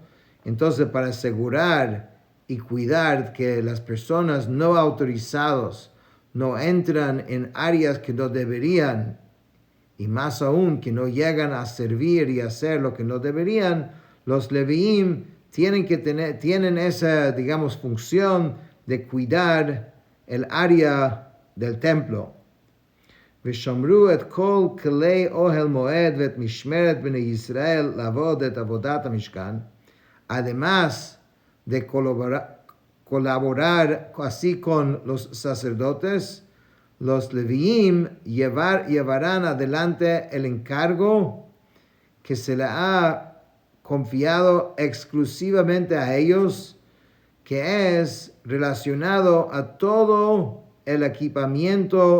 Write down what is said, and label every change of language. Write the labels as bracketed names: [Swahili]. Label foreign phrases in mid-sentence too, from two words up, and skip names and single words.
[Spanish] Entonces, para asegurar y cuidar que las personas no autorizadas no entran en áreas que no deberían, y más aún que no llegan a servir y hacer lo que no deberían, los Leviim tienen esa, digamos, función de cuidar el área del templo. [Hebrew] ושמרו את כל כלי אהל מועד ואת משמרת בני ישראל לעבד את עבדת המשכן. [Spanish] Además de colaborar así con los sacerdotes, los Leviim llevarán adelante el encargo que se le ha confiado exclusivamente a ellos, que es relacionado a todo el equipamiento